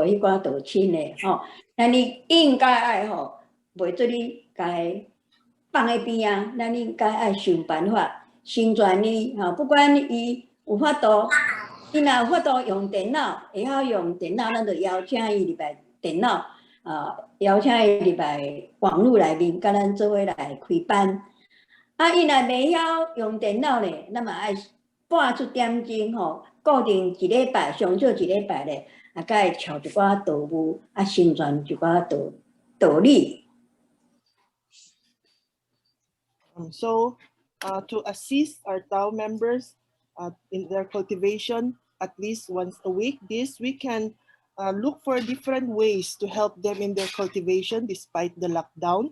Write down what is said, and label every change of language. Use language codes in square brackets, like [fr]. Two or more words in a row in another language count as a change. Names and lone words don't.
[nan] 迄寡道亲的吼，咱你应该爱袂做你该放在边啊，咱应该爱想办法成全你不管伊有法度，伊若有法度用电脑，会晓用电脑，咱就邀请伊入来电脑邀请伊入来网络内面，甲咱做伙来开班。伊若袂晓用电脑咧，咱嘛爱半出点钟固定一礼拜，上少一礼拜咧，甲伊抄一寡道务，成全一寡道理。 [en] So to assist our Tao members in their cultivation at least once a week, we can look for different ways to help them in their cultivation despite the lockdown.